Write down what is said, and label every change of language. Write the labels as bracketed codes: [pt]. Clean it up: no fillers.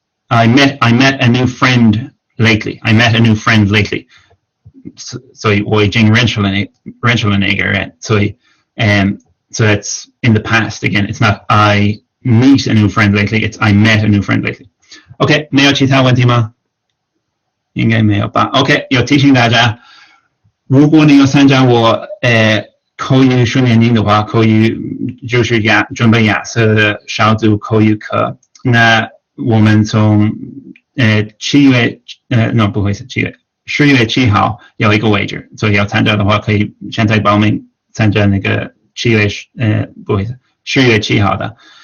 [en] I met a new friend lately. I met a new friend lately. [zh] 所以我已经认识了那个人。 [en] 所以so that's in the past again. It's not I meet a new friend lately. It's I met a new friend lately. [zh] OK， 没有其他问题吗？应该没有吧。 OK， 有提醒大家，如果你有参加我口语训练营的话，口语就是准备雅思的小组口语课。那我们从10月7号有一个位置，所以要参加的话可以现在报名参加那个10月7号的。